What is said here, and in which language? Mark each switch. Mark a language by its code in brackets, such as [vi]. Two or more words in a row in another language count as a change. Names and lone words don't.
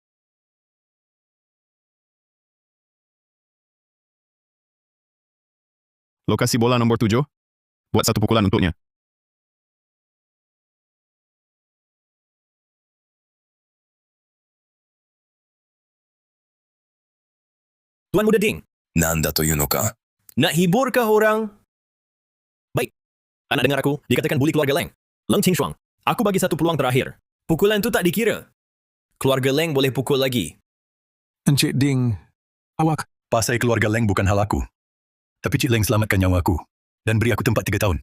[ms] Lokasi bola nombor 7. Buat satu pukulan untuknya. Tuan Muda Ding, [ja] なんだというのか [ms] nak hiburkah orang? Baik. Anak dengar aku, dikatakan buli keluarga Leng. Leng Qingshuang, aku bagi satu peluang terakhir. Pukulan tu tak dikira. Keluarga Leng boleh pukul lagi. Encik Ding, awak Pasai keluarga Leng bukan hal aku. Tapi Cik Leng selamatkan nyawa aku dan beri aku tempat 3 tahun.